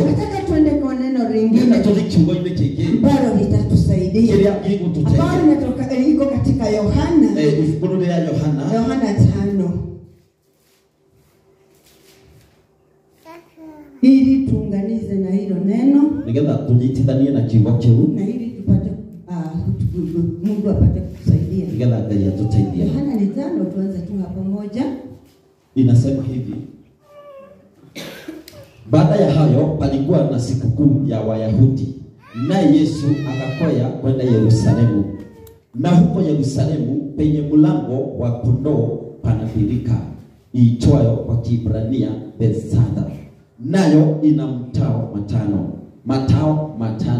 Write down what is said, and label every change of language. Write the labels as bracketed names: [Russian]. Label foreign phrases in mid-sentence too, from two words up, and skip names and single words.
[Swahili] Nataka tuende kwa neno lingine ambalo litatusaidia, ambalo linatoka liko katika Yohana 5 ili tuunganize na hilo neno [Kikuyu] nigetha tunyitithanie na kiugo kiu [Swahili] na ili tupate Mungu apate kutusaidia. [Kikuyu] nigetha Ngai atuteithie. [Swahili] Yohana 5 tuanze tu hapo moja. Inasema hivi: baada ya hayo palikuwa na sikukuu ya Wayahudi, naye Yesu akakwea kwenda Yerusalemu. Na huko Yerusalemu penye mlango wa kondoo pana birika iitwayo kwa Kiebrania Bethesda, nayo ina matao matano.